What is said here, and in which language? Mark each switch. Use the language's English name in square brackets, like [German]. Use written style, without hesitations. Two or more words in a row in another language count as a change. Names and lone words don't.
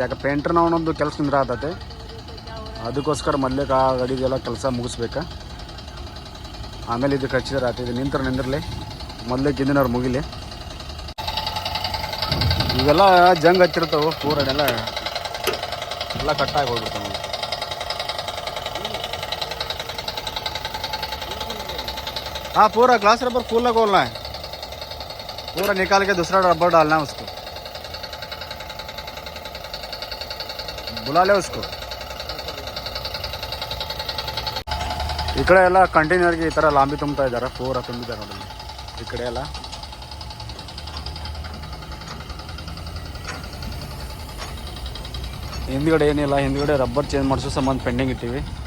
[Kannada] ಯಾಕೆ ಪೇಂಟ್ರ್ ಒಂದೊಂದು ಕೆಲಸ ನಿಂದ್ರ ಆತೈತೆ, ಅದಕ್ಕೋಸ್ಕರ ಮೊದಲಿಗೆ ಆ ಗಡಿದೆಲ್ಲ ಕೆಲಸ ಮುಗಿಸ್ಬೇಕು. ಆಮೇಲೆ ಇದಕ್ಕೆ ಹಚ್ಚಿದ್ರೆ ಆಯ್ತು. ಇದು ನಿಂದಿರಲಿ, ಮೊದಲಿಗೆ ಇಂದಿನವ್ರು ಮುಗಿಲಿ. ಇವೆಲ್ಲ ಜಂಗ್ ಹಚ್ಚಿರ್ತಾವೆ ಪೂರನೆಲ್ಲ ಎಲ್ಲ ಕಟ್ಟಾಗಿ ಹೋಗ್ಬಿಡ್ತಾವೆ. [Hindi] हाँ पूरा [English] glass rubber [Hindi] फूल खोलना है, पूरा निकाल के दूसरा रबर डालना है उसको. बुला ले उसको. [Kannada] ಈ ಕಡೆ ಎಲ್ಲ ಕಂಟೈನರ್ಗೆ ಈ ಥರ ಲಾಂಬಿ ತುಂಬ್ತಾ ಇದ್ದಾರೆ, ಪೂರ ತುಂಬಿದ್ದಾರೆ ನೋಡಿ ಈ ಕಡೆ ಎಲ್ಲ. ಹಿಂದ್ಗಡೆ ಏನಿಲ್ಲ, ಹಿಂದ್ಗಡೆ [English] rubber change [Kannada] ಮಾಡಿಸೋ ಸಂಬಂಧ ಪೆಂಡಿಂಗ್ ಇಟ್ಟಿವಿ.